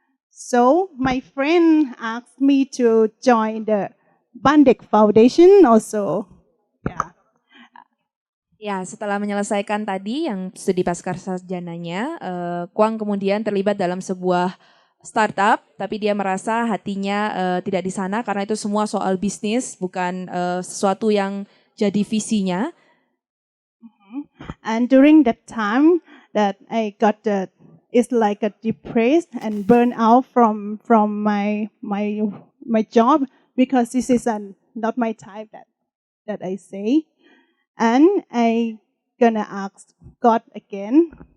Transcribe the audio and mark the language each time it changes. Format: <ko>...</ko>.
<en>So my friend asked me to join the Bandek Foundation also. Yeah.</en> <id>Ya, setelah menyelesaikan tadi yang studi pascasarjananya, Kwang kemudian terlibat dalam sebuah startup, tapi dia merasa hatinya tidak di sana karena itu semua soal bisnis, bukan sesuatu yang jadi visinya.</id> <en>And during that time that I got it's like a depressed and burn out from my job because this is not my type that I say. And I gonna ask God again.</en>